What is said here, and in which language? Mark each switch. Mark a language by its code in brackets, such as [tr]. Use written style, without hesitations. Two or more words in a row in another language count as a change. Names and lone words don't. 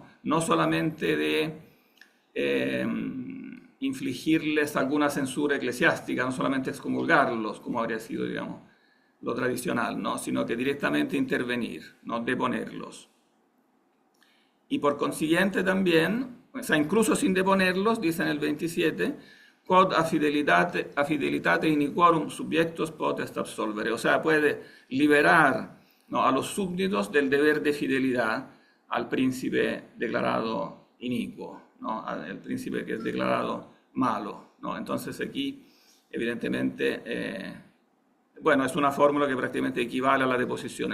[es] No solamente de infligirles alguna censura eclesiástica, no solamente excomulgarlos, como habría sido, digamos, lo tradicional, ¿no? Sino que directamente intervenir, ¿no? Deponerlos. Y por consiguiente también, o sea, incluso sin deponerlos, dice en el 27, [la] quod a fidelitate iniquorum subiectos potest absolvere, [es] o sea, puede liberar, ¿no?, a los súbditos del deber de fidelidad al príncipe declarado inicuo, ¿no?, al príncipe que es declarado malo, ¿no? Entonces aquí, evidentemente, bueno, es una fórmula que prácticamente equivale a la deposición.